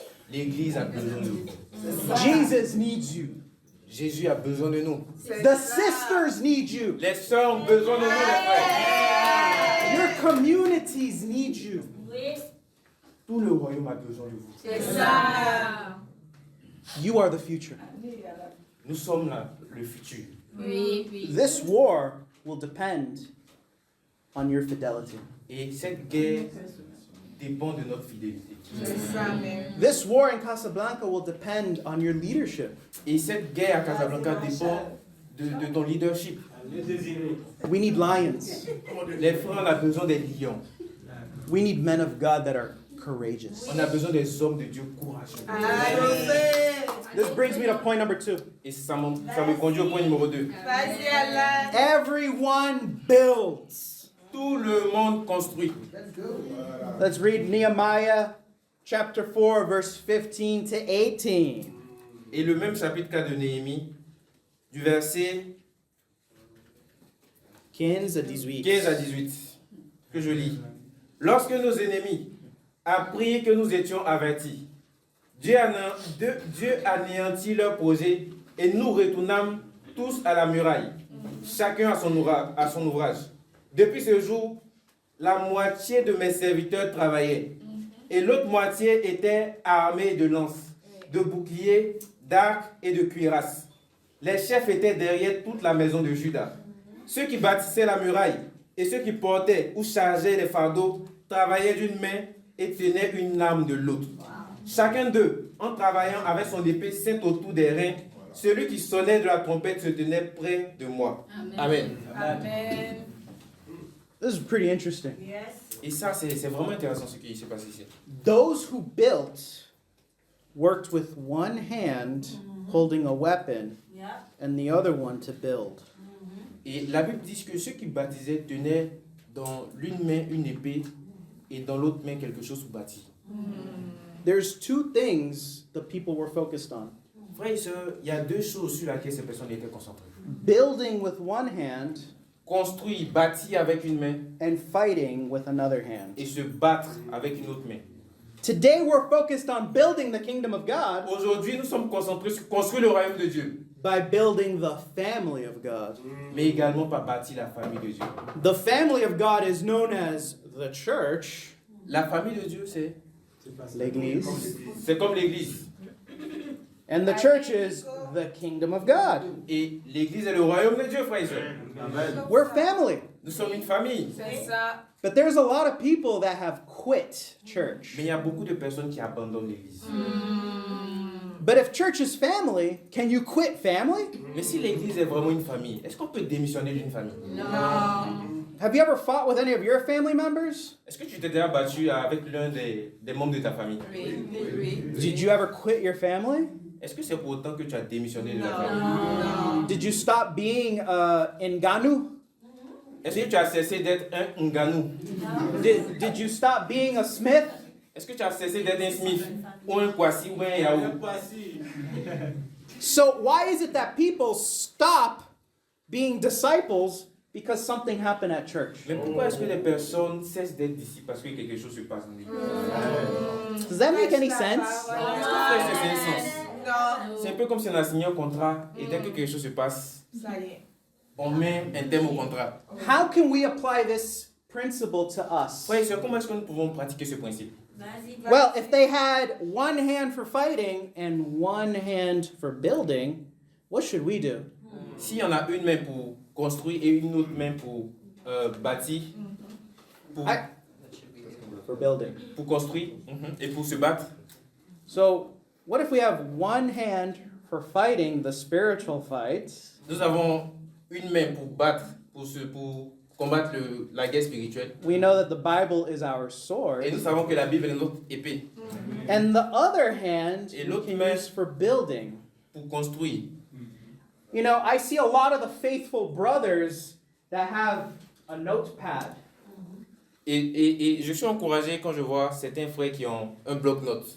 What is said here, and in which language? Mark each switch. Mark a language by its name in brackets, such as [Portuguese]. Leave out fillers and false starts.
[French] l'église a besoin de nous. [English] Jesus needs you. [French] Jésus a besoin de nous. [English] The sisters need you. [French] Les sœurs ont besoin de nous, les frères. [English] Your communities need you. [French] Tout le royaume a besoin de vous. C'est ça. [English] You are the future. [French] Nous sommes là, le futur. Oui, oui. [English] This war will depend on your fidelity. [French] Et cette guerre dépend de notre fidélité. C'est ça même. [English] This war in Casablanca will depend on your leadership. [French] Et cette guerre à Casablanca dépend de ton leadership. [English] We need lions. [French] Les frères, on a besoin des lions. [English] We need men of God that are courageous. [French] On a besoin des hommes de Dieu courageux. Amen. [English] This brings me to point number 2. [French] Et ça me conduit au point numéro 2. Vas-y, Alan. [English] Everyone builds. [French] Tout le monde construit. Let's read Nehemiah chapter 4, verse 15 to 18. Et le même chapitre 4 de Néhémie, du verset 15 à 18. 15 à 18, que je lis. Lorsque nos ennemis apprirent que nous étions avertis, Dieu anéantit leur projet et nous retournâmes tous à la muraille, chacun à son ouvrage. Depuis ce jour, la moitié de mes serviteurs travaillaient et l'autre moitié était armée de lances, de boucliers, d'arcs et de cuirasses. Les chefs étaient derrière toute la maison de Juda. Ceux qui bâtissaient la muraille et ceux qui portaient ou chargeaient les fardeaux travaillaient d'une main et tenaient une arme de l'autre. Chacun d'eux, en travaillant avec son épée ceinte autour des reins, celui qui sonnait de la trompette se tenait près de moi. Amen. Amen. [English] This is pretty interesting. Yes. [French] Et ça, c'est vraiment intéressant ce qui s'est passé ici. [English] Those who built worked with one hand holding a weapon and the other one to build. [French] Et la Bible dit que ceux qui baptisaient tenaient dans l'une main une épée et dans l'autre main quelque chose pour bâtir. [English] There's two things the people were focused on. [French] Frères et sœurs, il y a deux choses sur lesquelles ces personnes étaient concentrées. [English] Building with one hand [French] Construire, bâtir avec une main [English] and fighting with another hand. [French] et se battre avec une autre main. [English] Today we're focused on building the kingdom of God [French] Aujourd'hui, nous sommes concentrés sur construire le royaume de Dieu, [English] by building the family of God. [French] mais également par bâtir la famille de Dieu. [English] The family of God is known as the church, [French] La famille de Dieu, c'est l'église, comme l'église. [English] and the church is the kingdom of God. [French] Et l'église est le royaume de Dieu, frères et sœurs. We're family. Nous sommes une famille. C'est ça. [English] But there's a lot of people that have quit church. [French] Mais il y a beaucoup de personnes qui abandonnent l'église. [English] But if church is family, can you quit family? [French] Mais si l'église est vraiment une famille, est-ce qu'on peut démissionner d'une famille? [English] Have you ever fought with any of your family members? [French] Est-ce que tu t'es déjà battu avec l'un des membres de ta famille? Oui, oui. [English] Did you ever quit your family? [French] Est-ce que c'est pour autant que tu as démissionné de la famille? [English] Did you stop being Nganu? [French] Est-ce que tu as cessé d'être un Nganou? [English] Did you stop being a Smith? [French] Est-ce que tu as cessé d'être un Smith ou un Kwasi ou un Yahoo? [English] So why is it that people stop being disciples because something happened at church? [French] Mais pourquoi est-ce que les personnes cessent d'être disciples parce que quelque chose se passe dans l'église? [English] Does that make any sense? [French] Est-ce que frère, c'est un sens? Non. C'est un peu comme si on a signé un contrat et dès que quelque chose se passe, Ça y est. on met un terme au contrat. [English] How can we apply this principle to us? [French] Frère et sœurs, comment est-ce que nous pouvons pratiquer ce principe? [English] Well, if they had one hand for fighting and one hand for building, what should we do? [French] S'il y en a une main pour construire et une autre main pour bâtir, [English] For building. [French] pour construire et pour se battre, [English] So, what if we have one hand for fighting the spiritual fights [French] nous avons une main pour battre, pour combattre la guerre spirituelle. [English] We know that the Bible is our [French] Et [English] sword. [French] nous savons que la Bible est notre épée [English] And the other hand [French] Et [English] we [French] l'autre [English] can [French] main- [English] use for building. [French] pour construire. [English] You know, I see a lot of the faithful brothers that have a notepad. [French] Et je suis encouragé quand je vois certains frères qui ont un bloc-notes.